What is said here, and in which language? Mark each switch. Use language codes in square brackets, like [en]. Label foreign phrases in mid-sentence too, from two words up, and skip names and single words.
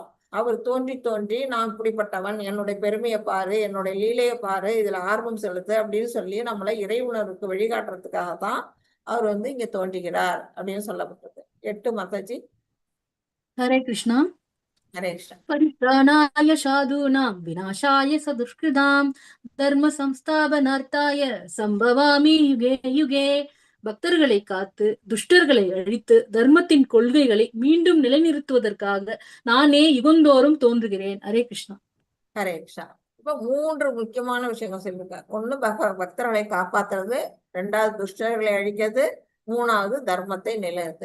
[ta] அவர் தோன்றி நான் இப்படிப்பட்டவன், என்னுடைய பெருமையை பாரு, என்னுடைய லீலையை பாரு, இதுல ஆர்வம் செலுத்து அப்படின்னு சொல்லி நம்மளை இறை உணர்வுக்கு வழிகாட்டுறதுக்காகத்தான் அவர் வந்து இங்க தோன்றுகிறார் அப்படின்னு சொல்லப்பட்டது. 8 மாதாஜி. ஹரே கிருஷ்ணா. ஹரே கிருஷ்ணா. [sa] परित्राणाय साधूनां विनाशाय चदुष्कृताम् धर्म संस्थापनार्थाय सम्भवामि युगे युगे. [ta] பக்தர்களை காத்து துஷ்டர்களை அழித்து தர்மத்தின் கொள்கைகளை மீண்டும் நிலைநிறுத்துவதற்காக நானே யுகந்தோறும் தோன்றுகிறேன். ஹரே கிருஷ்ணா. ஹரே கிருஷ்ணா. இப்ப 3 முக்கியமான விஷயங்கள் சொல்லியிருக்காரு. 1 பக்தர்களை காப்பாத்துறது, 2வது துஷ்டர்களை அழிக்கிறது, 3வது தர்மத்தை நிலைநிறுத்து.